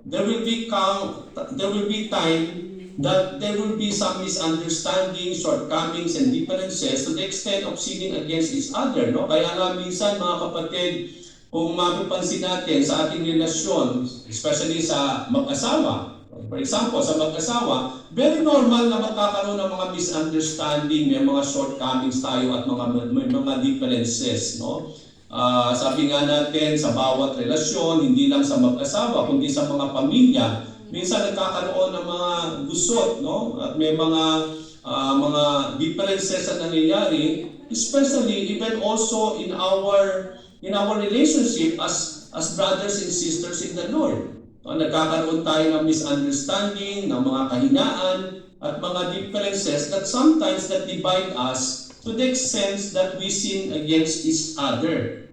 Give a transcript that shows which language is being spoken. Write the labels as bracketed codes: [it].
[en] There will be time that there will be some misunderstandings, shortcomings, and differences to the extent of sinning against each other, no? [tl] Kaya nga minsan, mga kapatid, kung mapapansin natin sa ating relasyon, especially sa mag-asawa, for example, sa mag-asawa, very normal na magkakaroon ng mga misunderstanding, may mga shortcomings tayo at may mga differences, no? Sabi nga natin sa bawat relasyon, hindi lang sa mag-asawa, kundi sa mga pamilya, minsan nagkakaroon ng mga gusot, no? At may mga differences na nangyayari, [en] especially even also in our relationship as brothers and sisters in the Lord. [tl] Nagkakaroon tayo ng misunderstanding, ng mga kahinaan, at mga differences [en] that sometimes that divide us to the extent that we sin against each other.